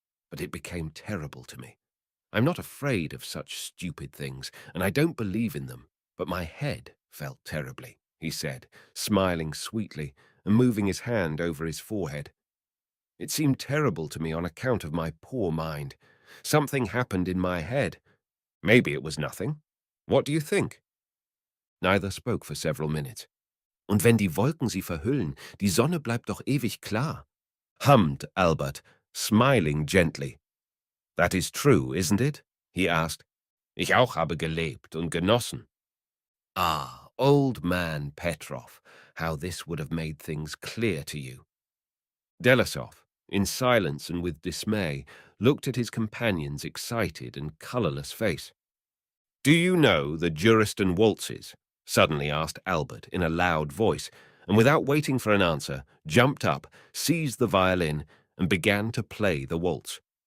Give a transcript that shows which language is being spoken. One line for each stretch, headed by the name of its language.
English: But it became terrible to me. I'm not afraid of such stupid things, and I don't believe in them, but my head felt terribly, he said, smiling sweetly and moving his hand over his forehead. It seemed terrible to me on account of my poor mind. Something happened in my head. Maybe it was nothing. What do you think? Neither spoke for several minutes.
German: Und wenn die Wolken sie verhüllen, die Sonne bleibt doch ewig klar,
English: hummed Albert, smiling gently. That is true, isn't it? He asked.
German: Ich auch habe gelebt und genossen.
English: Ah, old man Petrov, how this would have made things clear to you. Delesov, in silence and with dismay, looked at his companion's excited and colourless face. "Do you know the Juriston waltzes?" suddenly asked Albert in a loud voice, and without waiting for an answer, jumped up, seized the violin, and began to play the waltz.